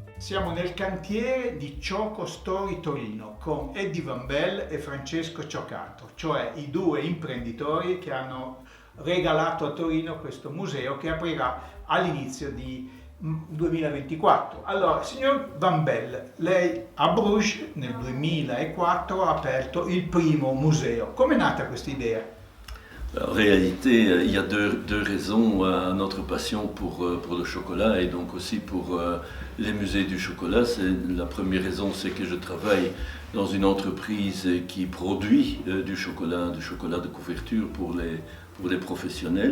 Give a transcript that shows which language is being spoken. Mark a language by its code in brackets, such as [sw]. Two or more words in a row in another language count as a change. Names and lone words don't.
[it] Siamo nel cantiere di Choco Story Torino con Eddie Van Bell e Francesco Cioccato, cioè i due imprenditori che hanno regalato a Torino questo museo che aprirà all'inizio di 2024. Allora, signor Van Bell, lei a Bruges nel 2004 ha aperto il primo museo. Com'è nata questa idea? [fr] En réalité, il y a deux raisons à notre passion pour le chocolat et donc aussi pour les musées du chocolat. La première raison, c'est que je travaille dans une entreprise qui produit du chocolat de couverture pour les professionnels.